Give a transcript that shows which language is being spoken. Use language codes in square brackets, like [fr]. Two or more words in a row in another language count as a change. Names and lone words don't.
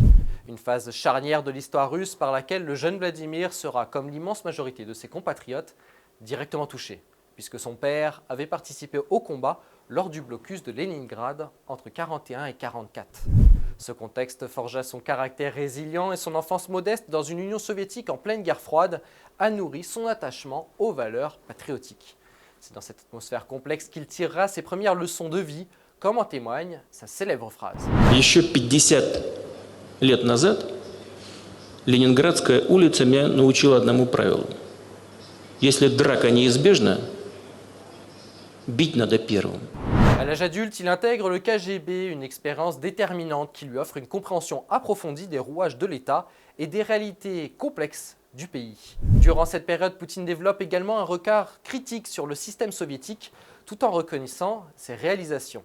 [fr] Une phase charnière de l'histoire russe par laquelle le jeune Vladimir sera, comme l'immense majorité de ses compatriotes, directement touché, puisque son père avait participé au combat lors du blocus de Leningrad entre 1941 et 1944. Ce contexte forgea son caractère résilient et son enfance modeste dans une Union soviétique en pleine guerre froide a nourri son attachement aux valeurs patriotiques. C'est dans cette atmosphère complexe qu'il tirera ses premières leçons de vie, comme en témoigne sa célèbre phrase. [ru] Еще 50 лет назад Ленинградская улица меня научила одному правилу. Если драка неизбежна, бить надо первым. [fr] À l'âge adulte, il intègre le KGB, une expérience déterminante qui lui offre une compréhension approfondie des rouages de l'État et des réalités complexes du pays. Durant cette période, Poutine développe également un regard critique sur le système soviétique tout en reconnaissant ses réalisations.